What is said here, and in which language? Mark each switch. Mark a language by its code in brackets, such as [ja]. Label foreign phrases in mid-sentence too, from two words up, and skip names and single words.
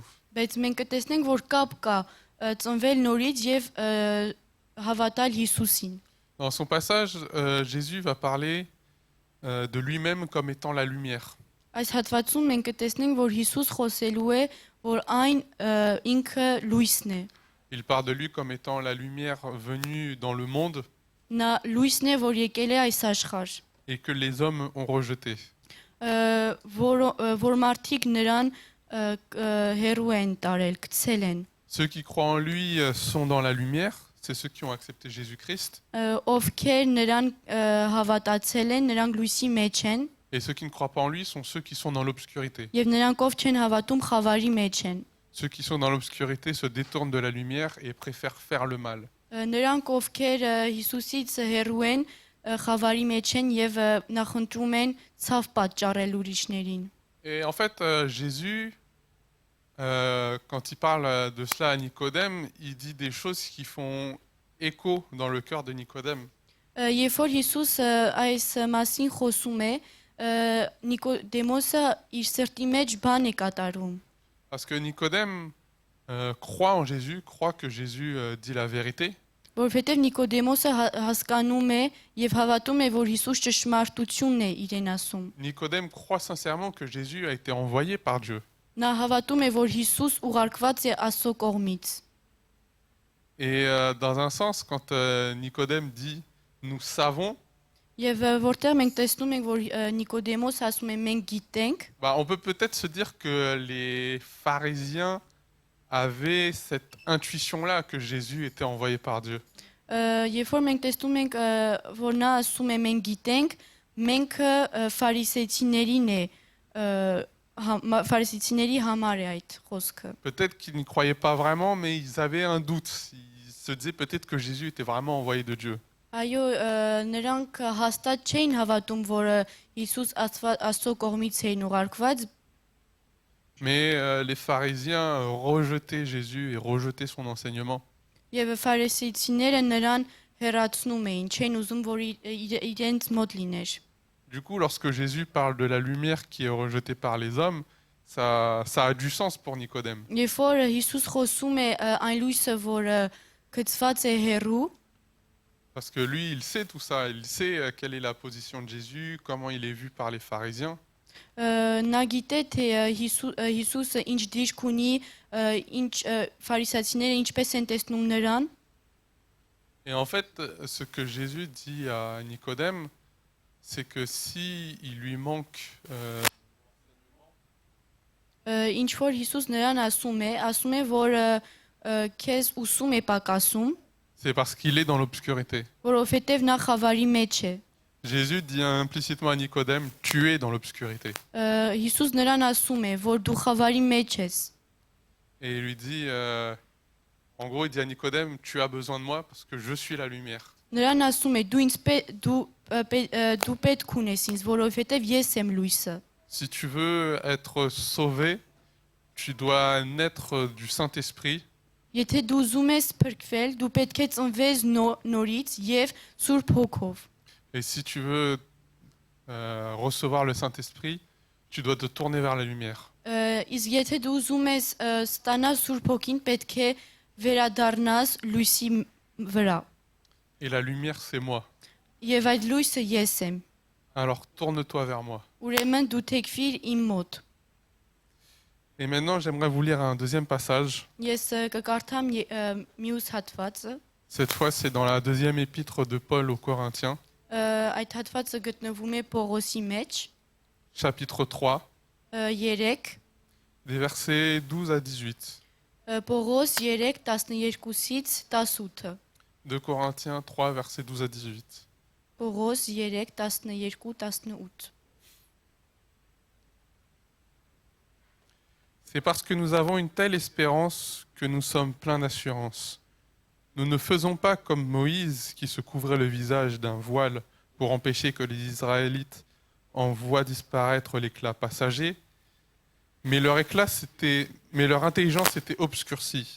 [hy] Բայց մենք կտեսնենք, որ կապ կա ծնվել նորից եւ հավատալ Հիսուսին։ [fr] Dans son passage, Jésus va parler de lui-même comme étant la lumière. [hy] Այս հատվածում մենք կտեսնենք, որ Հիսուս խոսելու է, որ այն ինքը լույսն է։ [fr] Il parle de lui comme étant la lumière venue dans le monde [hy] Նա լույսն է, որ եկել է այս աշխարհ։ [fr] et que les hommes ont rejeté. [hy] Որ մարդիկ նրան հերու են տարել, գցել են։ [fr] Ceux qui croient en lui sont dans la lumière, c'est ceux qui ont accepté Jésus-Christ. [hy] ովքեր նրան հավատացել են, նրանք լույսի մեջ են, [fr] Et ceux qui ne croient pas en lui sont ceux qui sont dans l'obscurité. [hy] եւ նրանք ով չեն հավատում խավարի մեջ են։ [fr] Ceux qui sont dans l'obscurité se détournent de la lumière et préfèrent faire le mal. [hy] Նրանք ովքեր Հիսուսից հեռու են, խավարի մեջ են եւ նախընտրում են ցավ պատճառել ուրիշներին։ [fr] Et en fait, Jésus, quand il parle de cela à Nicodème, il dit des choses qui font écho dans le cœur de Nicodème. [hy] Երբ որ Հիսուսը այս մասին խոսում է, Նիկոդեմոսը իր սրտի մեջ բան է կատարում։ [fr] Parce que Nicodème croit en Jésus, croit que Jésus dit la vérité. [hy] Որովհետև Նիկոդեմոսը հասկանում է եւ հավատում է, որ Հիսուս ճշմարտությունն է իրեն ասում։ [fr] Nicodème croit sincèrement que Jésus a été envoyé par Dieu. [hy] Նա հավատում է, որ Հիսուս ուղարկված է Աստծո կողմից։ [fr] Et dans un sens, quand Nicodème dit « nous savons », [hy] Եվ որտեղ մենք տեսնում ենք, որ Նիկոդեմոսը ասում է մենք գիտենք, [fr] on peut peut-être se dire que les pharisiens avaient cette intuition-là que Jésus était envoyé par Dieu. [hy] երբ որ մենք տեսնում ենք, որ նա ասում է մենք գիտենք, մենք ֆարիսեցիներին է ֆարիսեցիների համար է այդ խոսքը։ [fr] Peut-être qu'ils n'y croyaient pas vraiment, mais ils avaient un doute. Ils se disaient peut-être que Jésus était vraiment envoyé de Dieu. [hy] Այո, նրանք հաստատ չէին հավատում, որ Հիսուս Աստծո կողմից էին ուղարկված, [fr] Mais les pharisiens rejetaient Jésus et rejetaient son enseignement. [hy] եւ ֆարիսեցիները նրան հեռացնում էին, չէին ուզում, որ իրենց մոտ լիներ։ [fr] Du coup, lorsque Jésus parle de la lumière qui est rejetée par les hommes, ça a du sens pour Nicodème. [hy] Երբ որ Հիսուս խոսում է այն լույսը, որը գծված է հեռու, [fr] Parce que lui, il sait tout ça. Il sait quelle est la position de Jésus, comment il est vu par les pharisiens. [hy] նա գիտե թե Հիսուսը ինչ դիրք ունի, ինչ ֆարիսացիները ինչպես են տեսնում նրան, [fr] Et en fait, ce que Jésus dit à Nicodème, c'est que si il lui manque [hy] ինչ որ Հիսուս նրան ասում է, որ քեզ ուսում է պակասում, [fr] c'est parce qu'il est dans l'obscurité. [hy] որովհետև նա խավարի մեջ է։ [fr] Jésus dit implicitement à Nicodème, tu es dans l'obscurité. [hy] Հիսուս նրան ասում է, որ դու խավարի մեջ ես։ [fr] Et il lui dit, en gros, il dit à Nicodème, tu as besoin de moi parce que je suis la lumière. [hy] Նրան ասում է, դու պետք ունես ինձ, որովհետև ես եմ լույսը։ [fr] Si tu veux être sauvé, tu dois naître du Saint-Esprit. [hy] Եթե դու ուզում ես փրկվել, դու պետք է ծնվես նորից եւ Սուրբ Հոգով։ [fr] Et si tu veux recevoir le Saint-Esprit, tu dois te tourner vers la lumière. [hy] Իսկ եթե դու ուզում ես ստանալ Սուրբ Հոգին, պետք է վերադառնաս լույսի վրա։ [fr] Et la lumière, c'est moi. [hy] Եվ այդ լույսը ես եմ։ [fr] Alors tourne-toi vers moi. [hy] Ուրեմն դու թեքվիր իմ մոտ։ [fr] Et maintenant, j'aimerais vous lire un deuxième passage. [hy] Ես կկարդամ մյուս հատվածը։ [fr] Cette fois, c'est dans la deuxième épître de Paul aux Corinthiens, [hy] Այդ հատվածը գտնվում է Պողոսի մեջ, [fr] chapitre 3, [hy] 3, [fr] des versets 12 à 18. [hy] Պողոս 3, 12-ից 18։ [fr] 2 Corinthiens 3, versets 12 à 18. [hy] Պողոս 3, 12-18։ [fr] C'est parce que nous avons une telle espérance que nous sommes pleins d'assurance. Nous ne faisons pas comme Moïse qui se couvrait le visage d'un voile pour empêcher que les Israélites en voient disparaître l'éclat passager, mais leur intelligence était obscurcie.